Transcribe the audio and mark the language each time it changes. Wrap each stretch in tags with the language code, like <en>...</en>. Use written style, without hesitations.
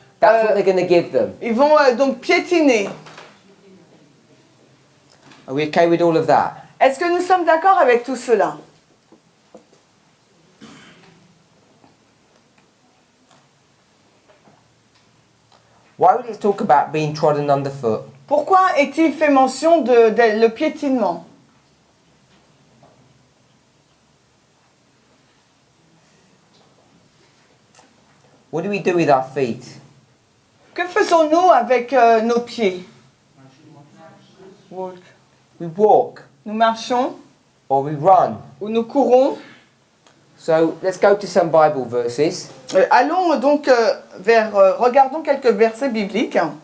<en>That's what they're going to give them.</en> <fr>Ils vont donc piétiner.</fr> <en>Are we okay with all of that?</en> <fr>Est-ce que nous sommes d'accord avec tout cela?</fr> <en>Why would it talk about being trodden underfoot?</en> <fr>Pourquoi est-il fait mention de le piétinement?</fr> <en>What do we do with our feet?</en> <fr>Que faisons-nous avec nos pieds?</fr> <en>Walk. We walk</en> <fr>Nous marchons</fr> <en>or we run.</en> <fr>ou nous courons.</fr> <en>So let's go to some Bible verses.</en> <fr>Allons donc regardons quelques versets bibliques.</fr>